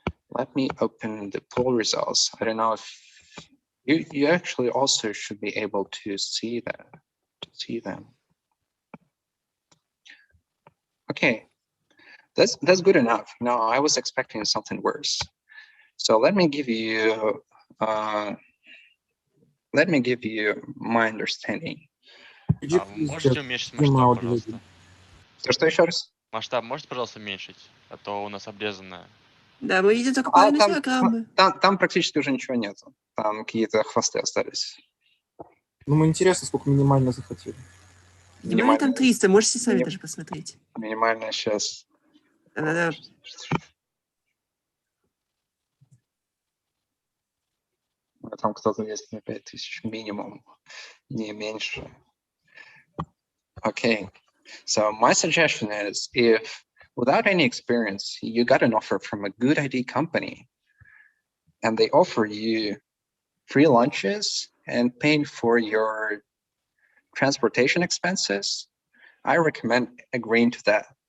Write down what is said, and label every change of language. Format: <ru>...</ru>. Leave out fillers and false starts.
<en>Let me open the poll results. I don't know if you actually also should be able to see them. Okay, that's good enough. No, I was expecting something worse. So let me give you my understanding.</en> <ru>Можете уменьшить масштаб, пожалуйста? Что еще раз? Масштаб можете, пожалуйста, уменьшить? А то у нас обрезанное. Да, мы видим только половину диаграммы. Там практически уже ничего нету. Там какие-то хвосты остались. Ну, мы интересно, сколько минимально захотели. Минимально там 300, можете сами даже посмотреть. Минимально сейчас. Да. Там кто-то есть на 5000 минимум, не меньше.</ru> <en>Okay, so my suggestion is, if without any experience, you got an offer from a good ID company and they offer you free lunches and paying for your transportation expenses, I recommend agreeing to that.</en>